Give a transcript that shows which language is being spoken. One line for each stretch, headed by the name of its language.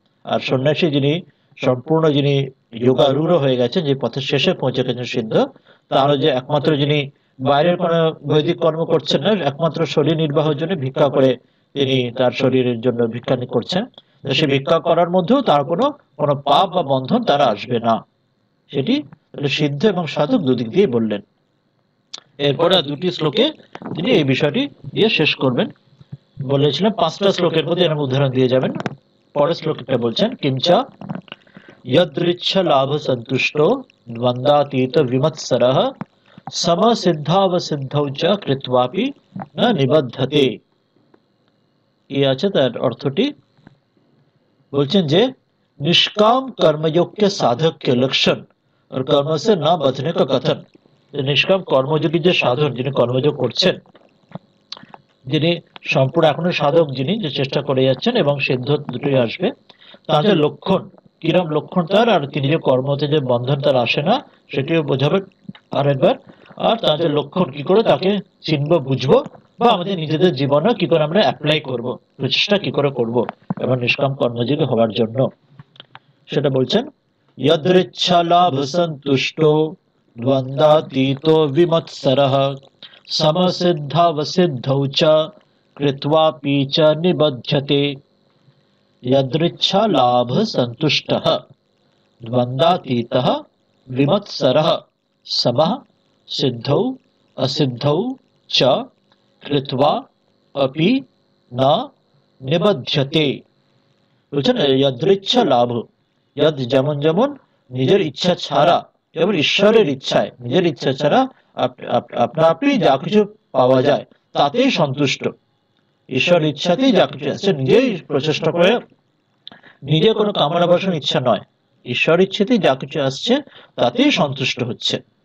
Bangla: আর সন্ন্যাসী যিনি সম্পূর্ণ যিনি যোগারূঢ় হয়ে গেছেন, যে পথের শেষে পৌঁছে গেছেন সিদ্ধ, তাহলে যে একমাত্র যিনি বাইরের কোনো বৈদিক কর্ম করছেন না, একমাত্র শরীর নির্বাহের জন্য ভিক্ষা করে তিনি তার শরীরের জন্য ভিক্ষা করছেন, সে ভিক্ষা করার মধ্যেও তার কোনো কোনো পাপ বা বন্ধন তারা আসবে না। সেটি সিদ্ধ এবং সাধক দুদিক দিয়ে বললেন। এরপরে দুটি শ্লোকে তিনি এই বিষয়টি দিয়ে শেষ করবেন। বলেছিলাম 5টা শ্লোকের মধ্যে এরকম উদাহরণ দিয়ে যাবেন। পরের শ্লোকটা বলছেন কিঞ্চ
Sanskrit: यदृच्छ लाभ संतुष्टो द्वंद्वातीत विमत्सरः समसिद्धावसिद्धौ च कृत्वापि न निबद्धते।
Bangla: এই আছে তার অর্থটি। বলছেন যে
Hindi: निष्काम कर्मयोग के साधक के लक्षण और कर्म से न बचने का कथन।
Bangla: निष्काम কর্মযোগী যে সাধক যিনি কর্মযোগ করছেন, যিনি সম্পূর্ণ এখনো সাধক, যিনি যে চেষ্টা করে যাচ্ছেন এবং সিদ্ধ দুটোই আসবে, তার যে লক্ষণ, কিরম লক্ষণ তার, আর তিনি যে কর্মতে যে বন্ধন তার আসে না সেটিও বোঝাবে আরেকবার। আর তার যে লক্ষণ কি করে তাকে চিনবো বুঝবো, বা আমাদের নিজেদের জীবনে কি করে আমরা অ্যাপ্লাই করব, প্রচেষ্টা কি করে করব এবং নিষ্কাম কর্মযোগী হওয়ার জন্য, সেটা বলছেন।
Sanskrit: यदृच्छा लाभ संतुष्टो द्वंद्वातीतो विमत्सरः समसिद्धावसिद्धौ च कृत्वापि च निबध्यते। यदृच्छा लाभ संतुष्टः द्वंद्वातीतः विमत्सरः समः सिद्धौ असिद्धौ च कृत्वा अपि न निबध्यते।
Bangla: বুঝছেন,
Sanskrit: यदृच्छा लाभ,
Bangla: यद যেমন যেমন নিজের ইচ্ছা ছাড়া, যেমন ঈশ্বরের ইচ্ছায়, নিজের ইচ্ছা ছাড়া আপনা আপনি যা কিছু পাওয়া যায় তাতেই সন্তুষ্ট। ঈশ্বর ইচ্ছাতেই যা কিছু আছে, নিজেই প্রচেষ্টা করে, নিজে কোনো কামনা বাসনা ইচ্ছা নয়, ঈশ্বর ইচ্ছাতেই যা কিছু আসছে তাতেই সন্তুষ্ট হচ্ছে।